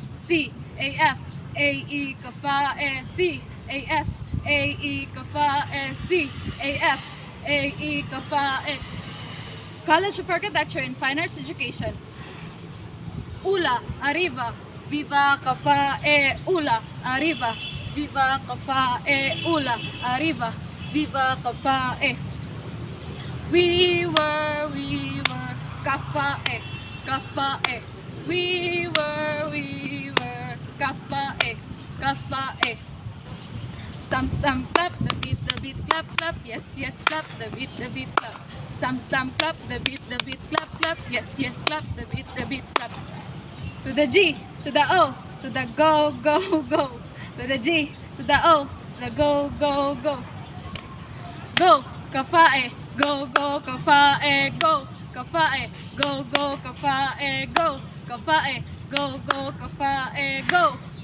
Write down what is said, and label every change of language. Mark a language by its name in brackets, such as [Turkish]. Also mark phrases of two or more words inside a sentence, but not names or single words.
[English] C, A, F, A, E, kafae, C, A, F, A, E, kafae, C, A, F, A, E, kafae. College of Architecture and Fine Arts Education. [Spanish] Ula, arriba, viva kafae, ula, arriba, viva kafae, ula, arriba, viva kafae. [English] We were, kafae, kafae. We were, kafae, kafae. Stamp, clap, the beat, clap, clap, yes, clap, the beat, clap. Stamp, clap, the beat, clap, yes, clap, the beat, clap. To the G, to the O, to the go, go. To the G, to the O, to the go, go. Go, kafae, go, kafae, go, kafae, go, kafae, go, kafae, go, kafae, go.